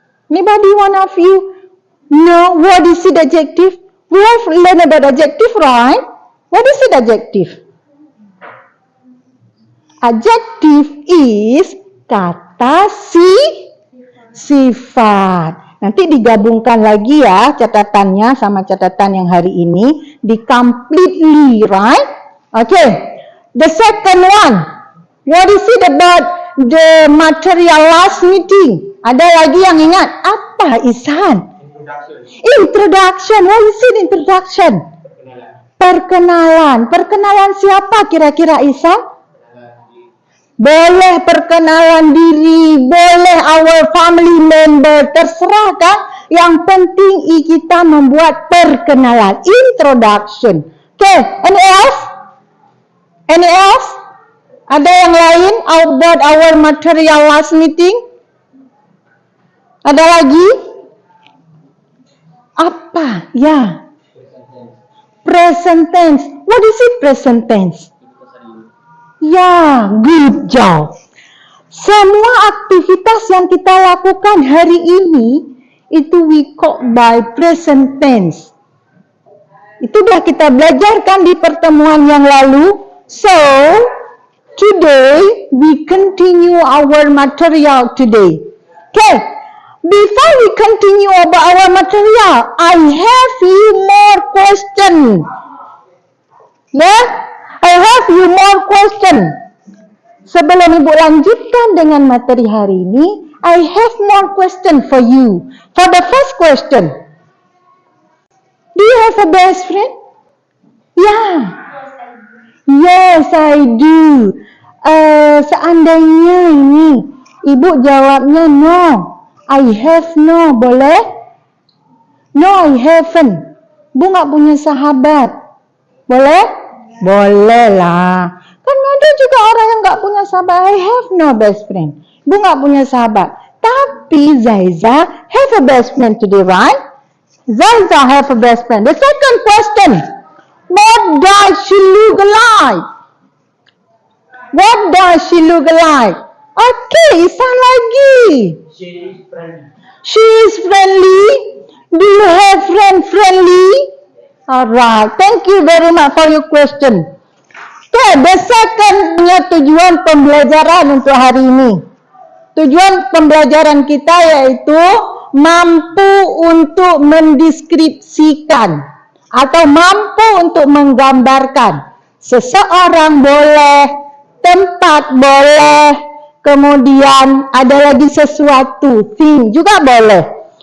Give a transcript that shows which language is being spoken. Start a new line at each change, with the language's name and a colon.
English: Anybody, one of you know what is it adjective? We have learned about adjective, right? What is it adjective? Adjective is
Indonesian: kata sifat. Nanti digabungkan lagi ya catatannya sama catatan yang hari ini.
English: Di completely, right? Okay. The second one. What is it about the material last meeting?
Indonesian: Ada lagi yang ingat? Apa, Ihsan? Introduction.
English: What is it introduction?
Indonesian: Perkenalan. Perkenalan siapa kira-kira, Ihsan? Boleh perkenalan diri, boleh
English: our family member,
Indonesian: terserah kan? Yang penting kita membuat perkenalan, introduction.
English: Okay, any else? Any else?
Indonesian: Ada yang lain
English: about our material last meeting?
Indonesian: Ada lagi? Apa? Ya. Present tense.
English: What is it present tense? Ya, good job.
Indonesian: Semua aktivitas yang kita lakukan hari ini itu
English: we call by present tense.
Indonesian: Itu sudah kita belajarkan di pertemuan yang lalu.
English: So, today we continue our material today. Okay. Before we continue about our material, I have few more questions. Yeah? I have few more questions.
Indonesian: Sebelum Ibu lanjutkan dengan materi hari ini,
English: I have more question for you. For the first question, do you have a best friend? Yeah. Yes, I do.
Indonesian: Seandainya ini, Ibu jawabnya no.
English: I have no, boleh? No, I haven't.
Indonesian: Bu nggak punya sahabat. Boleh? Boleh lah. Kan ada juga orang yang nggak punya sahabat.
English: I have no best friend.
Indonesian: Bu nggak punya sahabat.
English: Tapi Zaiza have a best friend today, right? Zaiza have a best friend. The second question. What does she look like? What does she look like? Okay, Ihsan lagi. She is friendly. She is friendly. Do you have friendly? Alright, thank you very much for your question. Okay, the second
Indonesian: tujuan pembelajaran untuk hari ini. Tujuan pembelajaran kita yaitu mampu untuk mendeskripsikan atau mampu untuk menggambarkan. Seseorang boleh, tempat boleh, kemudian ada lagi sesuatu, thing juga boleh.